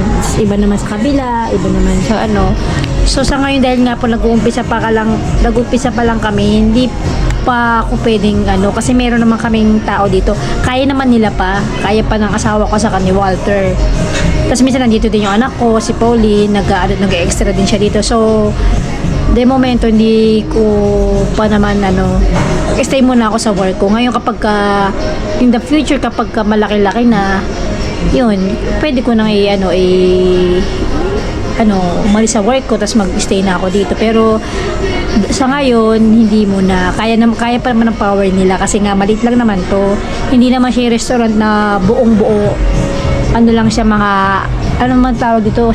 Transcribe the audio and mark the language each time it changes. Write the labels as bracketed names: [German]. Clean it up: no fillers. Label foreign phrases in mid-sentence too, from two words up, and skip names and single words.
[Filipino] Tapos iba naman sa kabila, iba naman sa ano. So sa ngayon dahil nga po nag-uumpisa pa lang kami, hindi pa ako pwedeng kasi meron naman kaming tao dito. Kaya naman nila pa. Kaya pa ng asawa ko sa ni Walter. Tapos minsan nandito din yung anak ko, si Pauline, nag-extra din siya dito. So, [Spanish] de momento [Filipino] hindi ko pa naman stay muna ako sa work ko. Ngayon kapag [English] in the future [Filipino] kapag malaki-laki na, yun, pwede ko nang umalis sa work ko tapos mag-stay na ako dito. Pero sa ngayon, hindi muna. Kaya pa naman ng power nila kasi nga maliit lang naman to. Hindi naman siya yung restaurant na buong-buo. Ano lang siya ano man tawag dito?